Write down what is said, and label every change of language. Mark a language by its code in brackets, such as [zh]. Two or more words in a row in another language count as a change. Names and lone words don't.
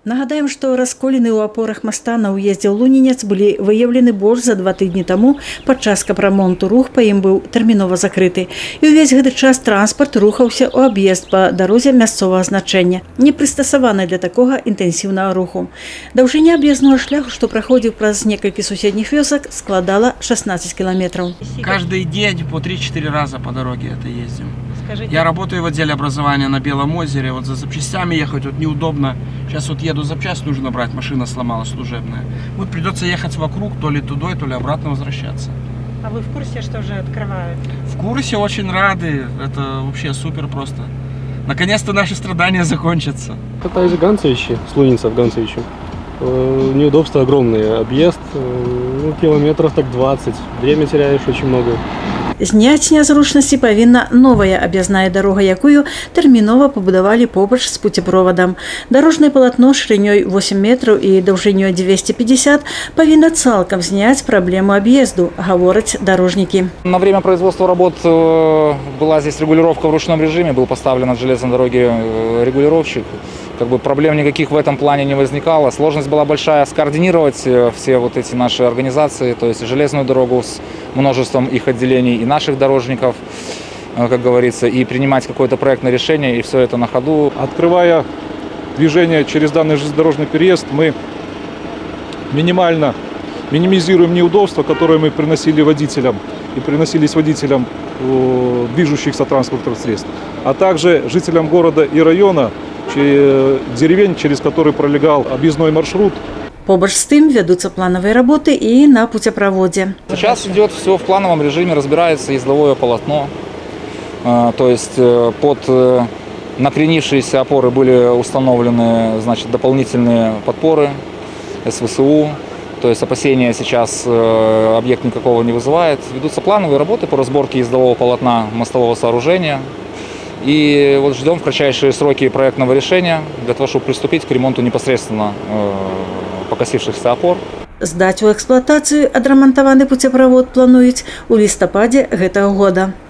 [be] Нагадаем, што расколіны ў апорах моста на ўездзе ў Лунінец былі выяўлены больш за 2 тыдні таму падчас капрамонту. Рух па ім быў тэрмінова закрыты. І ўвесь гэты час транспарт рухаўся ў аб'езд па дарозе мясцовага значэння, не прыстасаванай для такога інтэнсіўнага руху. Даўжыня аб'езднага шляху, што праходзіў праз некалькі суседніх вёсак, складала 16 километров. [ru] Каждый день по 3-4 раза по дороге это ездим. Я работаю в отделе образования на Белом озере. Вот за запчастями ехать вот неудобно. Сейчас вот еду запчасть, нужно брать, машина сломалась служебная. Вот придется ехать вокруг, то ли туда, то ли обратно возвращаться. А вы в курсе, что уже открывают? В курсе, очень рады. Это вообще супер просто. Наконец-то наши страдания закончатся. Катаюсь в Ганцевиче, с Лунинца в Ганцевиче. Неудобства огромные. Объезд, километров так 20. Время теряешь очень много. [be] Зняць нязручнасці павінна новая аб'язная дарога, якую тэрмінова пабудавалі побач з пуцеправодам. Дарожнае палатно шырынёй 8 метров і даўжынёй 250 павінна цалкам зняць праблему аб'езду, гавораць дарожнікі. [ru] На время производства работ была здесь регулировка в ручном режиме, был поставлен от железной дороги регулировщик. Проблем никаких в этом плане не возникало. Сложность была большая скоординировать все вот эти наши организации, то есть железную дорогу с множеством их отделений и наших дорожников, как говорится, и принимать какое-то проектное решение, и все это на ходу. Открывая движение через данный железнодорожный переезд, мы минимизируем неудобства, которые мы приносили водителям и приносились водителям движущихся транспортных средств, а также жителям города и района, деревень, через которые пролегал объездной маршрут. [be] Побач з тым вядуцца [ru] плановые работы и на путепроводе. Сейчас идет все в плановом режиме, разбирается ездовое полотно. То есть под накренившиеся опоры были установлены, значит, дополнительные подпоры СВСУ. То есть опасения сейчас объект никакого не вызывает. Ведутся плановые работы по разборке ездового полотна мостового сооружения. И вот ждем в кратчайшие сроки проектного решения для того, чтобы приступить к ремонту непосредственно покосившихся опор. [be] Здаць у эксплуатацыю адрамантаваны пуцеправод плануюць у лістападзе гэтага года.